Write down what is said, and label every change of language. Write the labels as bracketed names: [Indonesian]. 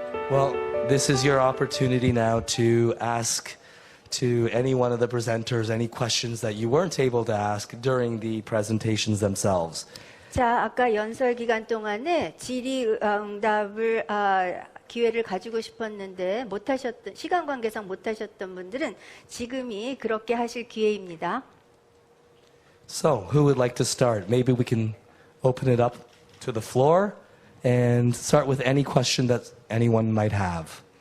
[English] Well, this is your opportunity now to ask to any one of the presenters any questions that you weren't able to ask during the presentations themselves. [Korean] 자, 아까 연설 기간 동안에 질의응답을 기회를 가지고 싶었는데 못하셨던 시간 관계상 못하셨던 분들은 지금이 그렇게 하실 기회입니다. [English] So, who would like to start? Maybe we can open it up to the floor and start with any question that anyone might have.